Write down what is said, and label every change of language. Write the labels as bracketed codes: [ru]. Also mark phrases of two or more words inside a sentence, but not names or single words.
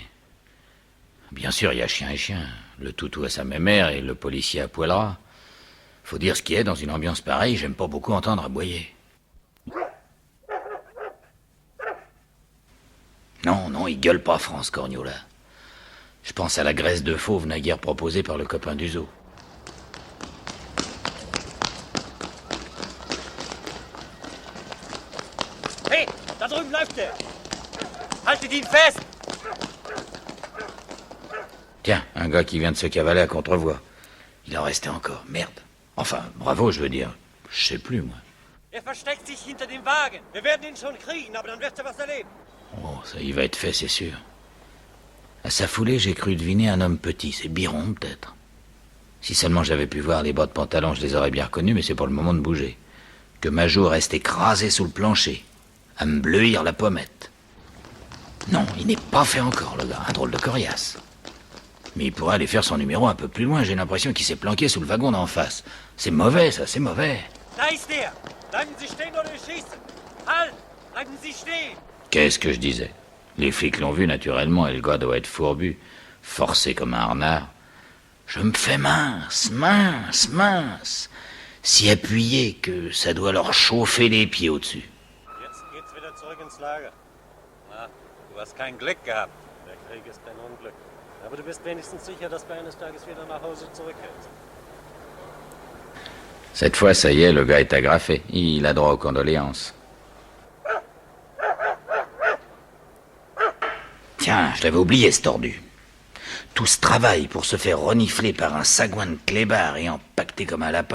[fr] Bien sûr, il y a chien et chien. Le toutou à sa mémère et le policier à poil ras. Faut dire ce qui est, dans une ambiance pareille, j'aime pas beaucoup entendre aboyer. Non, non, il gueule pas, France Corniola. Je pense à la graisse de fauve naguère proposée par le copain du zoo. [de] Hey, da drüben läuft der! Haltet ihn fest! [fr] Tiens, un gars qui vient de se cavaler à contrevoie. Il en restait encore. Merde. Enfin, bravo, je veux dire. Je sais plus, moi. [de] Er versteckt sich hinter dem Wagen. Wir werden ihn schon kriegen, aber dann wirst du was erleben. [fr] Oh, ça y va être fait, c'est sûr. À sa foulée, j'ai cru deviner un homme petit. C'est Biron, peut-être. Si seulement j'avais pu voir les bas de pantalon, je les aurais bien reconnus, mais c'est pas le moment de bouger. Que ma joue reste écrasée sous le plancher, à me bleuir la pommette. Non, il n'est pas fait encore, le gars. Un drôle de coriace. Mais il pourrait aller faire son numéro un peu plus loin. J'ai l'impression qu'il s'est planqué sous le wagon d'en face. C'est mauvais, ça, c'est mauvais. [de] Da ist er! Bleiben Sie stehen oder ich schieße! Halt! Bleiben Sie stehen! [fr] Qu'est-ce que je disais? Les flics l'ont vu, naturellement, et le gars doit être fourbu, forcé comme un renard. Je me fais mince, mince, mince. Si appuyé que ça doit leur chauffer les pieds au-dessus. [de] Jetzt geht's wieder zurück ins Lager. Na, du hast kein Glück gehabt. Der Krieg ist kein Unglück. Aber du bist wenigstens sicher, dass du eines Tages wieder nach Hause zurückkehrst. [fr] Cette fois, ça y est, le gars est agrafé. Il a droit aux condoléances. Tiens, je l'avais oublié, ce tordu. Tout ce travail pour se faire renifler par un sagouin de clébard et empaqueté comme un lapin.